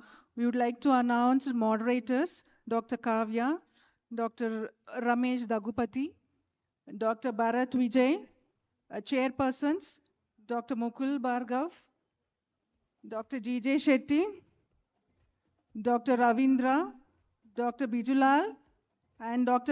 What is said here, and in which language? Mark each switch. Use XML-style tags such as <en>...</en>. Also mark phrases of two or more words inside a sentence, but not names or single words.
<en>We would like to announce moderators, Dr. Kavya, Dr. Ramesh Dagupati, Dr. Bharat Vijay, chairpersons, Dr. Mukul Bhargav, Dr. G.J. Shetty, Dr. Ravindra, Dr. Bijulal, and Dr.</en>